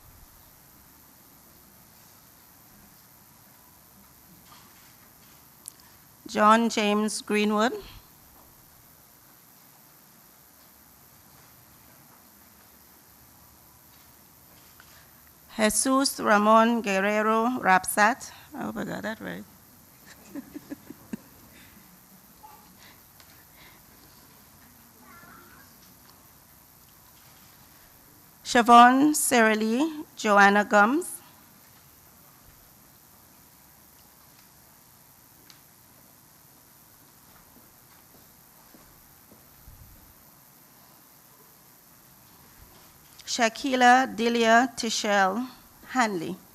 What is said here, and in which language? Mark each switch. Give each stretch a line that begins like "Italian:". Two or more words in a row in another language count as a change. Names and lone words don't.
English: John James Greenwood. Jesus Ramon Guerrero Rapsat. I hope I got that right. Siobhan Sirley Joanna Gums. Shakila Delia Tichelle Hanley.